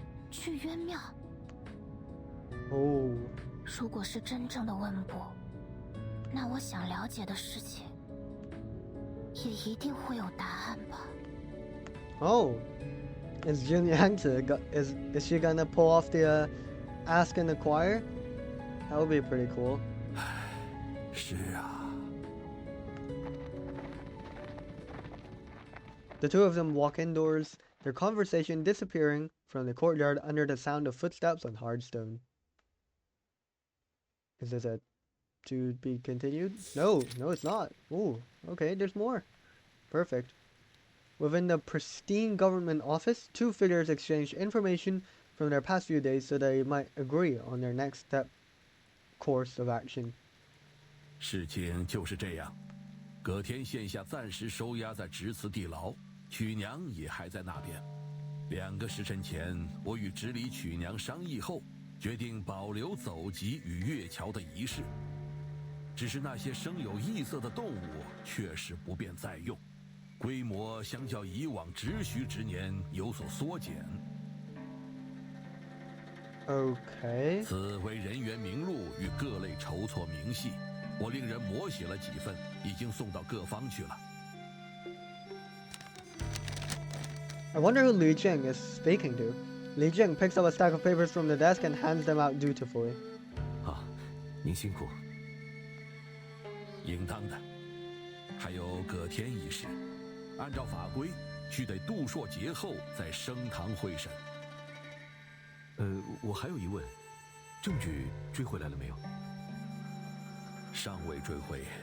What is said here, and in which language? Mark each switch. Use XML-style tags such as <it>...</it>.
<zh>去渊庙。哦。如果是真正的问卜，那我想了解的事情，也一定会有答案吧。</zh> <en>Oh, is Niangzi is she gonna pull off the Ask and Acquire? That would be pretty cool.</en> <zh>是啊。</zh> <en>The two of them walk indoors, their conversation disappearing from the courtyard under the sound of footsteps on hard stone. Is this a to be continued? No, it's not. Ooh, okay, there's more. Perfect. Within the pristine government office, two figures exchange information from their past few days so they might agree on their next course of action.</en> <zh>事情就是这样，葛天现下暂时收押在直祠地牢，曲娘也还在那边。 2个时辰前，我与直理曲娘商议后，决定保留走集与月桥的仪式。只是那些生有异色的动物确实不便再用，规模相较以往直须之年有所缩减。</zh> <en>Okay.</en> <zh>此为人员名录与各类筹措明细，我令人摹写了几份，已经送到各方去了。</zh> <en>I wonder who Li Zheng is speaking to. Li Zheng picks up a stack of papers from the desk and hands them out dutifully.</en> <zh>您辛苦。应当的。还有葛天一事，按照法规，须得杜朔节后再升堂会审。我还有疑问，证据追回来了没有？尚未追回。</zh>